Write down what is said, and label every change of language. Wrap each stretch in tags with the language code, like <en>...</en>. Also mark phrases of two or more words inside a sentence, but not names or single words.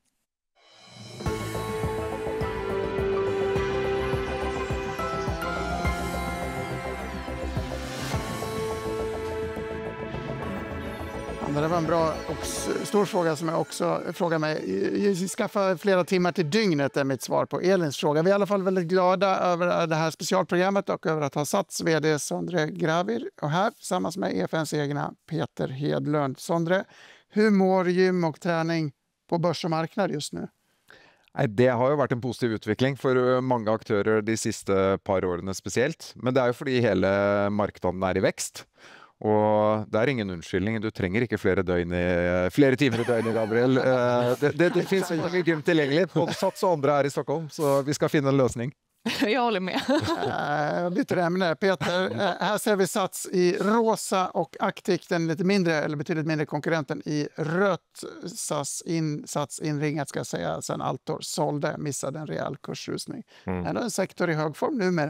<sv>Det var en bra och stor fråga som jag också frågar mig. Skaffa flera timmar till dygnet är mitt svar på Elins fråga. Vi är i alla fall väldigt glada över det här specialprogrammet och över att ha Sats vd Sondre Gravir och här tillsammans med EFNs egna Peter Hedlund. Sondre, hur mår gym och träning på börs och marknad just nu?</sv> <no>Det har jo vært en positiv utvikling for mange aktører de siste par årene spesielt. Men det er jo fordi hele markedet er i vekst. Og det er ingen unnskyldning. Du trenger ikke flere timer i døgnet, Gabriel. Det finns ikke gym tilgjengelig. Både Sats og andre her i Stockholm, så vi skal finne en løsning.</no> <sv>Jag håller med. Byter ämne. Peter, här ser vi Sats i rosa och Actic, den lite mindre eller betydligt mindre konkurrenten i rött. Sats inringat ska jag säga sen Altor sålde, missade en rejäl kursrusning. Är det en sektor i hög form numera?</sv>